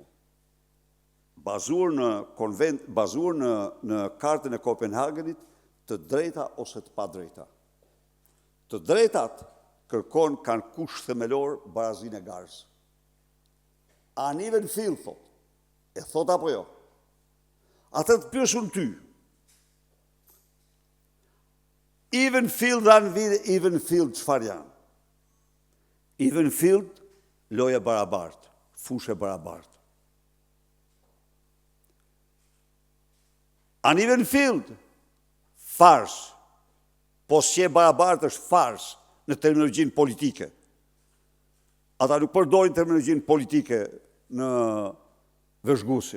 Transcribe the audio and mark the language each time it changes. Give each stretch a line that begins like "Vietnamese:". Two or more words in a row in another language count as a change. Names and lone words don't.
Albanian: Bazuar në kartën e Kopenhagenit, të drejta ose të pa drejta. Të drejtat kanë kusht themelor barazinë e garës.
English: Uneven field,
Albanian: thot. E thot apo jo? Atë të pyesun ty.
English: Even field
Albanian: dhe
English: even field
Albanian: çfarë janë?
English: Even field,
Albanian: loja barabartë, fushë barabartë.
English: Uneven field,
Albanian: fars. Po si e barabartë është fars në terminologjinë politike. Ata nuk përdorin terminologjinë politike në vëzhguesit.